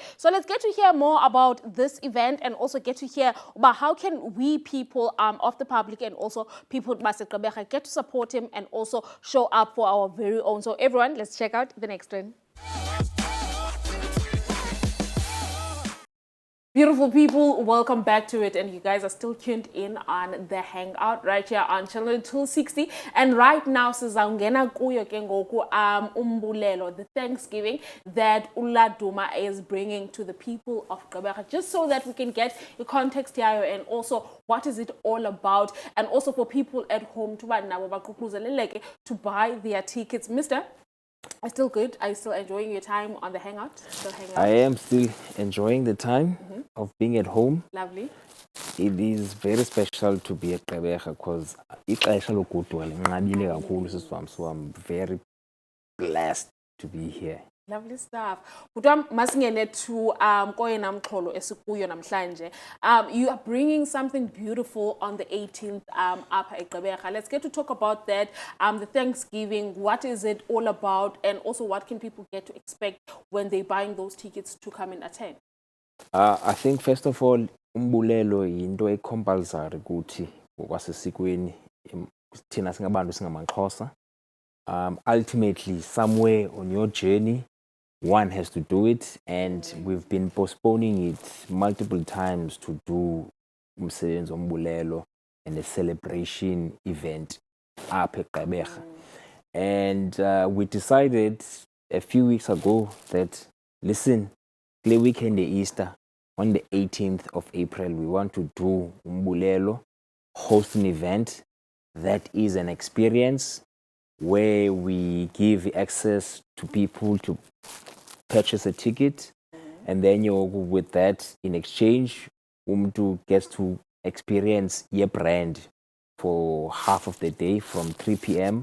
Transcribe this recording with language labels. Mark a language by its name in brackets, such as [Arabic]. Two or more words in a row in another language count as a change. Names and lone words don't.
[English] So let's get to hear more about this event and also get to hear about how can we people of the public and also people get to support him and also show up for our very own. So everyone, let's check out the next one. Beautiful people, welcome back to it, and you guys are still tuned in on the Hangout right here on channel 260. And right now, [Xhosa] sizawungena kuyo ke ngoku umbulelo, [English] the Thanksgiving that Uladuma is bringing to the people of Gqeberha, just so that we can get the context here and also what is it all about, and also for people at home to buy their tickets. Mister, are still good? Are you still enjoying your time on the Hangout? I am still enjoying the time of being at home. Lovely. It is very special to be at Gqeberha because so I'm very blessed to be here. Lovely stuff. [Xhosa] Masingene to koyena mxholo esikuyo namhlanje. [English] You are bringing something beautiful on the 18th up at Gqeberha. Let's get to talk about that. The Thanksgiving, what is it all about, and also what can people get to expect when they're buying those tickets to come and attend? I think first of all, [Xhosa] umbulelo yinto ecompulsory kuthi ngokwasesikweni thina singabantu singamaXhosa. [English] Ultimately, somewhere on your journey, one has to do it, and we've been postponing it multiple times to do [Xhosa] umsebenzi wombulelo [English] and a celebration event up at Gqeberha. And we decided a few weeks ago that, listen, the weekend Easter, on the 18th of April, we want to do umbulelo, host an event that is an experience where we give access to people to purchase a ticket, and then with that, in exchange, umtu gets to experience your brand for half of the day from 3 p.m.